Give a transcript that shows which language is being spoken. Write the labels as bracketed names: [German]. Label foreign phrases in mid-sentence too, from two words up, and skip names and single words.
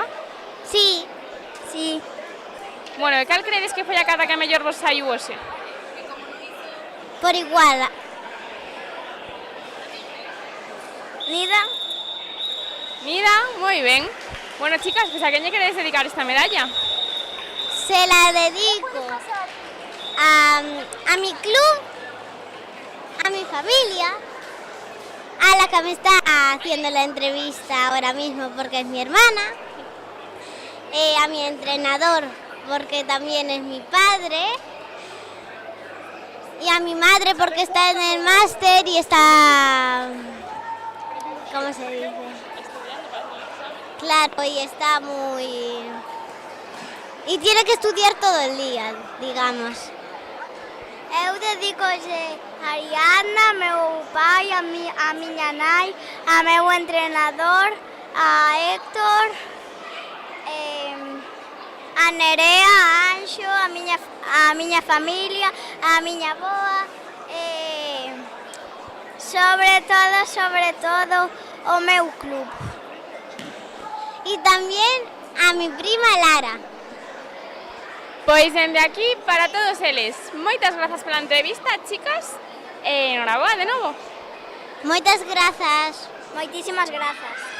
[Galician] Sí, sí. Bueno, e cal credes que foi a cata que a mellor vos saiu hoxe? Por igual. Nida. Nida, moi ben. Bueno, chicas, pues a quen lle queredes dedicar esta medalla? [Spanish] Se la dedico a mi club, a mi familia, a la que me está haciendo la entrevista ahora mismo porque es mi hermana, a mi entrenador porque también es mi padre, y a mi madre porque está en el máster y está, ¿cómo se dice? Claro, y está muy... y tiene que estudiar todo el día, digamos. [Galician] Eu dedicolle a Ariadna, a meu pai, a miña nai, a meu entrenador, a Héctor, a Nerea, a Anxo, a miña familia, a miña boa, sobre todo, o meu club. [Spanish] Y también a mi prima Lara. [Galician] Pois dende aquí, para todos eles, moitas grazas pola entrevista, chicas, e enhoraboa de novo. Moitas grazas. Moitísimas grazas.